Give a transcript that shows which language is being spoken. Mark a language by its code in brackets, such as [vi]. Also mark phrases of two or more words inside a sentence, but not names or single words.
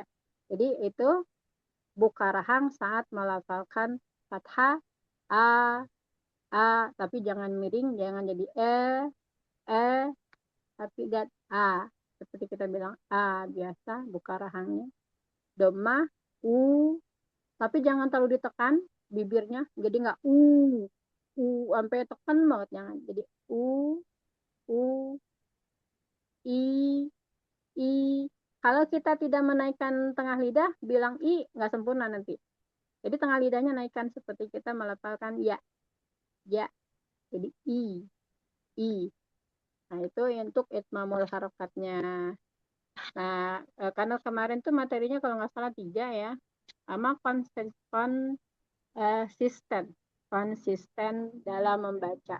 [id] Jadi itu buka rahang saat melafalkan fathah a, tapi jangan miring, jangan jadi tapi lihat a, seperti kita bilang a biasa buka rahangnya. Domah tapi jangan terlalu ditekan bibirnya, jadi nggak sampai tekan banget, jangan. Jadi u i i. Kalau kita tidak menaikkan tengah lidah, bilang i nggak sempurna nanti. Jadi tengah lidahnya naikkan seperti kita melafalkan ya, ya. Jadi i. Nah itu untuk itmamul harokatnya. Nah karena kemarin tuh materinya kalau nggak salah 3 ya, sama konsisten dalam membaca.